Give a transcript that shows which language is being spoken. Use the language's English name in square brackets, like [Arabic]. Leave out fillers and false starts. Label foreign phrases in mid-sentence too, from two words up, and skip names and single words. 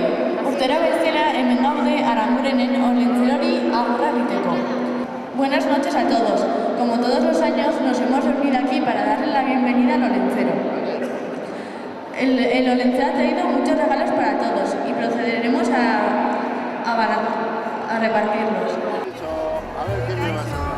[Basque] Urtero bezala hemen gaude Aranburenen Olentzerori agurra egiteko. [Spanish] Buenas noches a todos. Como todos los años nos hemos reunido aquí para darle la bienvenida al Olencero. El Olencero ha traído muchos regalos para todos y procederemos a repartirlos. A ver qué me vas a dar.